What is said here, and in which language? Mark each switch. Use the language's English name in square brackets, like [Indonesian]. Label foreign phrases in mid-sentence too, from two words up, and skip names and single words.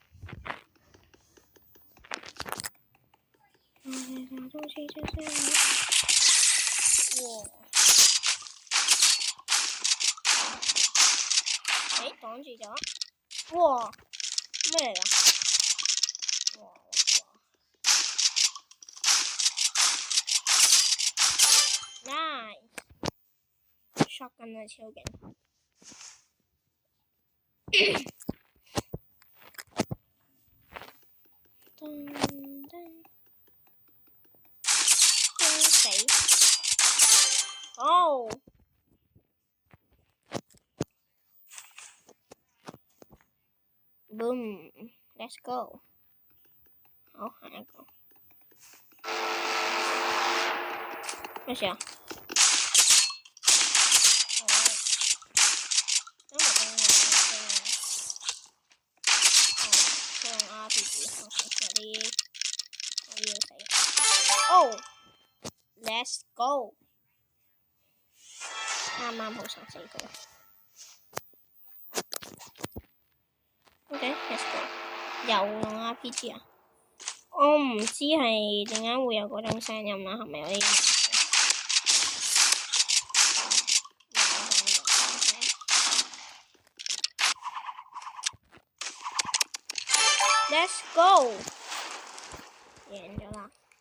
[Cantonese] 哇！擋住咗。哇！咩嚟㗎？ 哇！ [English] Nice，shotgun [Cantonese] 啊，超勁。死！ [English] 哦！ Boom！Let's go。 [Cantonese] 好，下一個。咩事啊？ [English] Let's go， [Cantonese] 啱啱好殺死佢。 [English] OK，let's go。 [Cantonese] 又用 RPG 啊？我唔知係點解會有嗰種聲音啦，係咪有啲問題 ？ [English] Let's go， [Cantonese] 贏咗啦！